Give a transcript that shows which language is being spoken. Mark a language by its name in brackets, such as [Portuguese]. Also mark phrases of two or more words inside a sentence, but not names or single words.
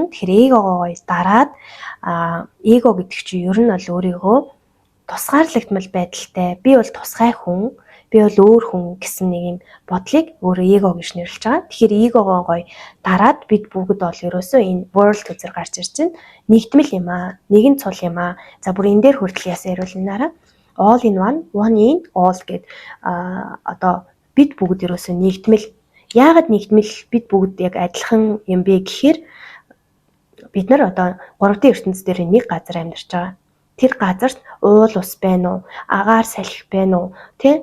[Mongolian] Тэгэхээр эгогоо дараад эго гэдэг чинь ер нь бол өөрийгөө тусгаарлагдмал байдалтай. Би бол тусгай хүн. би бол өөр хүн гэсэн нэг юм бодлыг өөрөө эго гэж нэрлэж байгаа. Тэгэхээр эгогоо гоё дараад бид бүгд бол ерөөсөө энэ world үзэр гарч ирж байна. Нэгдмэл юм аа. Нэгэн цул юм аа. За бүр энэ дээр хүртэл яасан яриулнараа [English] all in one in all [Mongolian] гэд одоо бид бүгд ерөөсөө нэгдмэл. Яагаад нэгдмэл бид бүгд яг адилхан юм бэ гэхээр бид нар одоо 3D ертөнцийн дээр нэг газар амьдарч байгаа. Тэр газарт уул ус байна уу? Агаар салхи байна уу? Тэ?